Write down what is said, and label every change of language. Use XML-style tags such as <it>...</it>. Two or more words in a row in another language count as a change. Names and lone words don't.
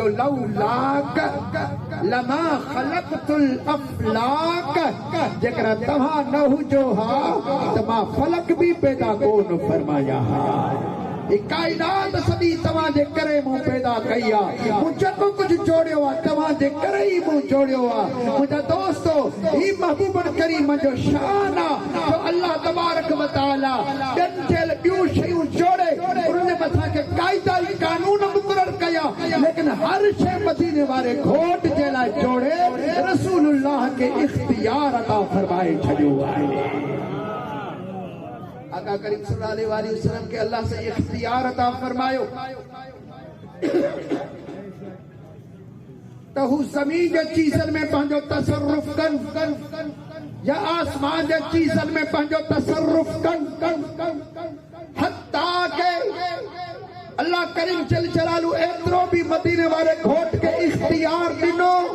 <ar>لولاك لما خلقت الأفلاك</ar> <sd>जेकर तव्हां न हुजो हा त मां फलक बि पैदा कोन फरमाया कायनात सॼी तव्हांजे करे मूं पैदा कई आहे मूं जेको कुझु जोड़ियो आहे तव्हांजे करे ई मूं जोड़ियो आहे मुंहिंजा दोस्तो ही महबूबन करीम जो शान आहे जो</sd> <ar>الله تبارك وتعالى</ar> <sd>ॾियल ॿियूं शयूं जोड़े उनजे मथां के क़ाइदा कानून मुक़रर कया लेकिन हर शइ मदीने वारे घोट जे लाइ जोड़े रसूलुल्लाह के इख्तियार अता फरमाए छॾियो आहे आका करीम</sd> <ar>صلى الله عليه وسلم</ar> <sd>के अल्लाह से इख्तियार अता फरमायो त हू ज़मीन जे चीज़न में पंहिंजो तसर्रुफ़ कनि या आसमान जे चीज़न में पंहिंजो तसर्रुफ़ कनि हत्ता के अल्लाह करीम</sd> <ar>جل جلاله</ar> <sd>एतिरो भी मदीने वारे घोट के इख्तियार ॾिनो</sd>